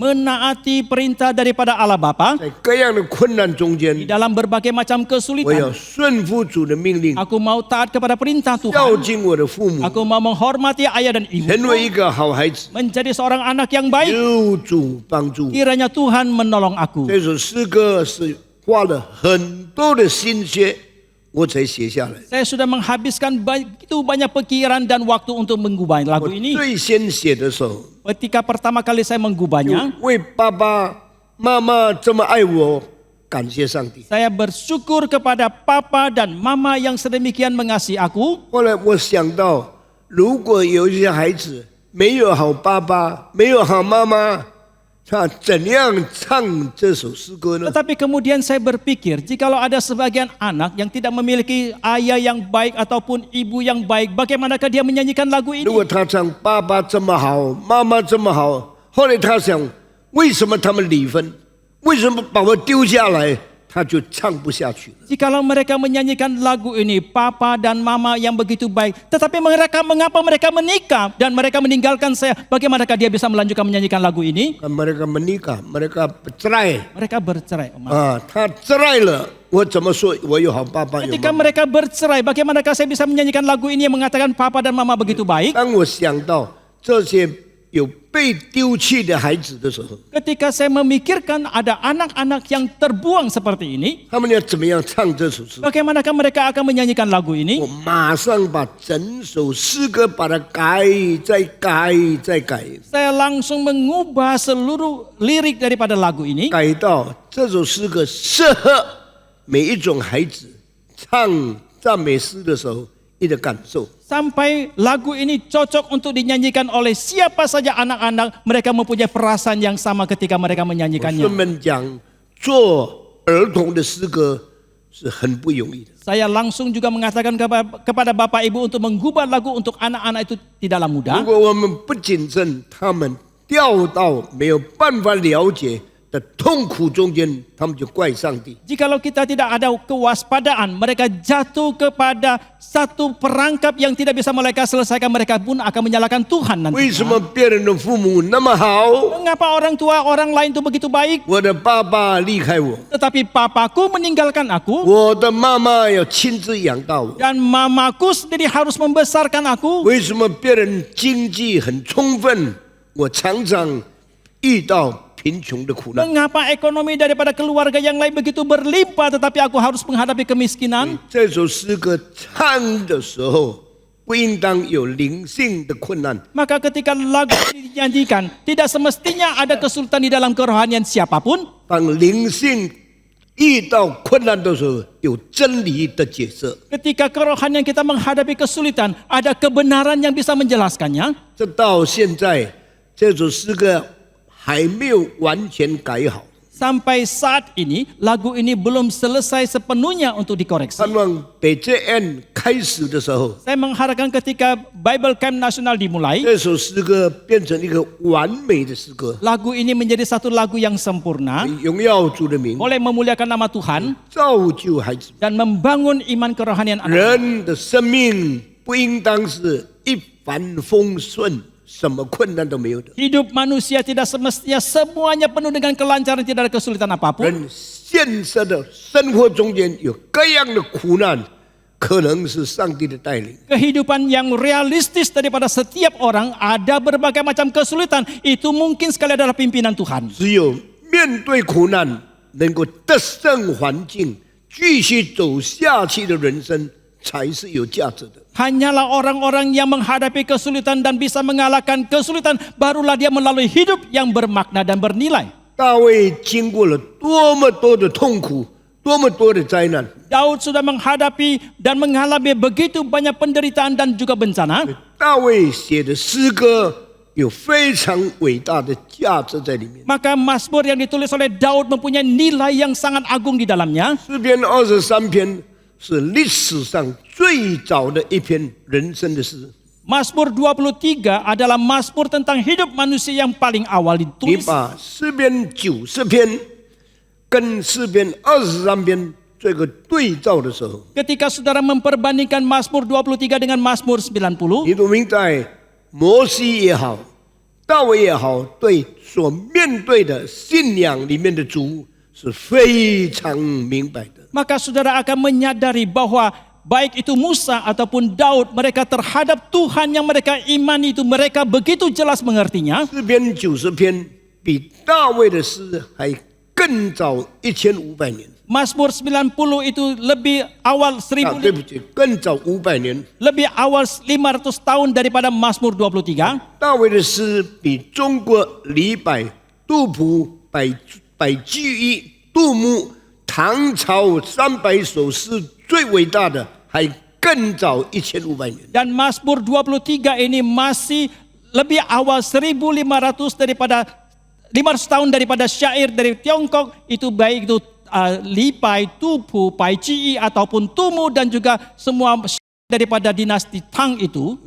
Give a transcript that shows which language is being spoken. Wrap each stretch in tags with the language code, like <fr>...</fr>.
<id>menaati perintah daripada Allah Bapa.</id> <zh>在各样的困难中间</zh> <id>Di，dalam berbagai macam</id> <zh>我要</zh> <id>kesulitan,</id> <zh>顺服主的命令，</zh> <id>aku mau taat kepada perintah</id> <zh>孝</zh> <id>Tuhan.</id> <zh>敬我的父母，</zh> <id>Aku mau menghormati ayah dan</id> <zh>成</zh> <id>ibu,</id> <zh>为一个好孩子。</zh> <id>menjadi seorang anak yang baik.</id> <zh>有主帮助。</zh> <id>Kiranya Tuhan menolong aku.</id> <zh>这首诗歌是花了很多的心血，我才写下来。</zh> <id>Saya sudah menghabiskan begitu banyak pikiran dan waktu untuk menggubah</id> <zh>我</zh> <id>lagu ini.</id> <zh>最先写的时候，</zh> <id>Ketika pertama kali saya menggubahnya,</id> <zh>为爸爸妈妈这么爱我，感谢上帝。</zh> <id>saya bersyukur kepada papa dan mama yang sedemikian mengasihi aku.</id> <zh>后来我想到，如果有一些孩子没有好爸爸，没有好妈妈，他怎样唱这首诗歌呢？</zh> <id>Tetapi kemudian saya berpikir, jikalau ada sebagian anak yang tidak memiliki ayah yang baik ataupun ibu yang baik, bagaimanakah dia menyanyikan lagu</id> <zh>如</zh> <id>ini?</id> <zh>果他唱爸爸这么好，妈妈这么好，后来他想，为什么他们离婚？为什么把我丢下来？他就唱不下去了。</zh> <id>Jikalau mereka menyanyikan lagu ini, papa dan mama yang begitu baik, tetapi mengapa mereka menikah dan mereka meninggalkan saya? Bagaimanakah dia bisa melanjutkan menyanyikan lagu ini? mereka menikah, mereka bercerai Mereka bercerai. Om.</id> <zh>啊，他</zh> <id>cerai</id> <zh>了，我怎么说？我有好爸爸，有</zh> <id>Ketika</id> <zh>妈妈。</zh> <id>mereka bercerai, bagaimanakah saya bisa menyanyikan lagu ini yang mengatakan papa dan mama begitu baik?</id> <zh>当我想到这些有被丢弃的孩子的时候，</zh> <id>Ketika saya memikirkan ada anak-anak yang terbuang seperti ini,</id> <zh>他们要怎么样唱这首诗？</zh> <id>bagaimanakah mereka akan menyanyikan lagu ini?</id> <zh>我马上把整首诗歌把它改，再改，再改，</zh> <id>Saya langsung mengubah seluruh lirik daripada lagu ini</id> <zh>改到这首诗歌适合每一种孩子唱赞美诗的时候一个感受。</zh> <id>sampai lagu ini cocok untuk dinyanyikan oleh siapa saja anak-anak, mereka mempunyai perasaan yang sama ketika mereka</id> <zh>顺</zh> <id>menyanyikannya.</id> <zh>便讲，做儿童的诗歌是很不容易的。</zh> <id>Saya langsung juga mengatakan kepada Bapak Ibu untuk menggubah lagu untuk anak-anak itu tidaklah</id> <zh>如</zh> <id>mudah.</id> <zh>果我们不谨慎，他们掉到没有办法了解的痛苦中间，他们就怪上帝。</zh> <id>Jikalau kita tidak ada kewaspadaan, mereka jatuh kepada satu perangkap yang tidak bisa mereka selesaikan, mereka pun akan menyalahkan Tuhan</id> <zh>为什</zh> <id>nantinya.</id> <zh>么别人的父母那么好，</zh> <id>Mengapa orang tua orang lain itu begitu baik,</id> <zh>我的爸爸离开我，</zh> <id>tetapi papaku meninggalkan aku</id> <zh>我的妈妈要亲自养大我？</zh> <id>dan mamaku sendiri harus membesarkan aku?</id> <zh>为什么别人经济很充分，我常常遇到贫穷的苦难？</zh> <id>Mengapa ekonomi daripada keluarga yang lain begitu berlimpah, tetapi aku harus menghadapi kemiskinan?</id> <zh>这首诗歌唱的时候，不应当有灵性的困难，</zh> <id>Maka ketika lagu ini dinyanyikan, tidak semestinya ada kesulitan di dalam kerohanian siapapun.</id> <zh>当灵性遇到困难的时候，有真理的解释。</zh> <id>Ketika kerohanian kita menghadapi kesulitan, ada kebenaran yang bisa menjelaskannya.</id> <zh>这到现在，这首诗歌还没有完全改好。</zh> <id>Sampai saat ini, lagu ini belum selesai sepenuhnya untuk dikoreksi.</id> <zh>盼望北 JN 开始的时候，</zh> <id>Saya mengharapkan ketika Bible Camp Nasional dimulai,</id> <zh>这首诗歌变成一个完美的诗歌，</zh> <id>lagu ini menjadi satu lagu yang sempurna,</id> <zh>荣耀主的名，</zh> <id>boleh memuliakan nama Tuhan</id> <zh>造就孩子。</zh> <id>dan membangun iman kerohanian anak.</id> <zh>人的生命不应当是一帆风顺，什么困难都没有的。</zh> <id>Hidup manusia tidak semestinya semuanya penuh dengan kelancaran, tidak ada kesulitan apapun.</id> <zh>人现实的生活中间有各样的苦难，可能是上帝的带领。</zh> <id>Kehidupan yang realistis daripada setiap orang, ada berbagai macam kesulitan, itu mungkin sekali adalah pimpinan Tuhan.</id> <zh>只有面对苦难，能够得胜环境，继续走下去的人生，才是有价值的。</zh> <id>Hanyalah orang-orang yang menghadapi kesulitan dan bisa mengalahkan kesulitan, barulah dia melalui hidup yang bermakna dan bernilai.</id> <zh>大卫经过了多么多的痛苦，多么多的灾难，</zh> <id>Daud sudah menghadapi dan mengalami begitu banyak penderitaan dan juga bencana.</id> <zh>大卫写的诗歌有非常伟大的价值在里面。</zh> <id>Maka Mazmur yang ditulis oleh Daud mempunyai nilai yang sangat agung di dalamnya.</id> <zh>诗篇23篇是历史上最早的一篇人生的诗。</zh> <id>Mazmur 23 adalah Mazmur tentang hidup manusia yang paling awal</id> <zh>你</zh> <id>ditulis.</id> <zh>把诗篇90篇跟诗篇23篇做一个对照的时候，</zh> <id>Ketika saudara memperbandingkan Mazmur 23 dengan Mazmur 90,</id> <zh>你都明在摩西也好，大卫也好，对所面对的信仰里面的主是非常明白的。</zh> <id>maka saudara akan menyadari bahwa baik itu Musa ataupun Daud, mereka terhadap Tuhan yang mereka imani itu mereka begitu jelas mengertinya.</id> <zh>诗篇90篇比大卫的诗还更早1500年，</zh> <id>Mazmur 90 itu lebih awal</id> <zh>对不起，更早500年。</zh> <id>lebih awal 500 tahun daripada Mazmur 23.</id> <zh>大卫的诗比中国李白、杜甫、百居易、杜牧、唐朝300首诗最伟大的还更早1500年。</zh> <id>Dan Mazmur 23 ini masih lebih awal 1500 daripada 500 tahun daripada syair dari Tiongkok, itu baik itu Li Pai, Tu Pu, Pai Ji ataupun Tumu dan juga semua daripada dinasti Tang itu.</id>